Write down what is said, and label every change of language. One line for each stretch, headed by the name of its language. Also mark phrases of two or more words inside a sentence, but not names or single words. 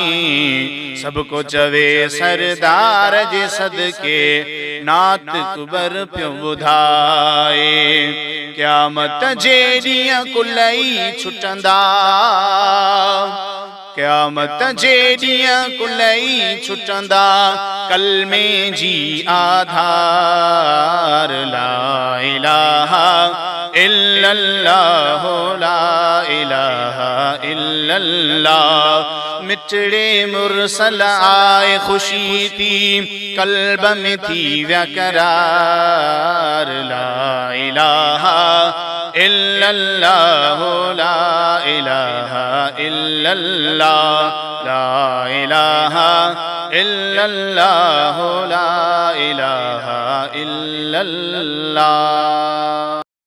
Sindhi: सबको चवे सरदार जे सदके नात कुबर प्यो बुधाए। क़यामत जे ॾींहुं कुलई छुटंदा, क़यामत जे ॾींहुं कुलई छुटंदा कलमे जी आधार।
Arabic: لا إله إلا الله لا إله إلا الله.
Sindhi: मिठड़े मुरसल आए खुशी थी कल्ब में थी व्यकरार।
Arabic: لا إله إلا الله لا إله إلا الله لا إله إلا الله لا إله إلا الله.